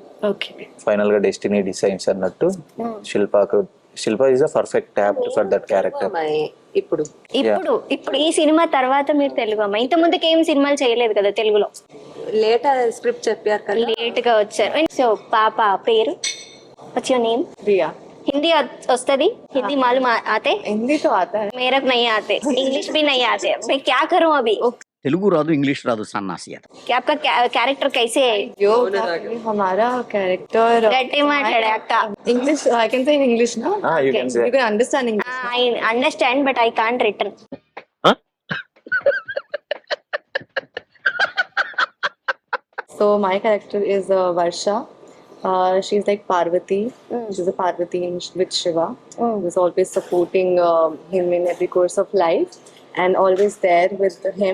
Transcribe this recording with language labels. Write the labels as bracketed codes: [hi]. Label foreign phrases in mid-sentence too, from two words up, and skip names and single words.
[en] ఫైనల్ గా destiny designs అన్నట్టు Shilpa is the perfect apt for that character. [te] ఇప్పుడు ఈ సినిమా తర్వాత మీరు తెలుగు అమ్మాయి, ఇంత ముందుకు ఏం సినిమాలు చేయలేదు కదా తెలుగులో? [en] late script [te] చెప్పారు కదా, లేట్ గా వచ్చారు. సో పాప పేరు, [en] what's your name? [te] ప్రియా. [hi] हिंदी वस्तदी? हिंदी मालूम आते? हिंदी तो आता है, मेरे को नहीं आते, इंग्लिश भी नहीं आते. मैं क्या करूं अभी? [te] తెలుగు రాదు, ఇంగ్లీష్ రాదు, సన్నాసి. [hi] क्या आपका कैरेक्टर कैसे है? जो हमारा कैरेक्टर [te] गट्टी माట్లాడే అక్క. [en] English I can say in English ना. you can say. You can understand English. I understand but I can't written. So my character is Varsha. She's like Parvati. She's a Parvati with Shiva. Who's always supporting him in every course of life and always there with him.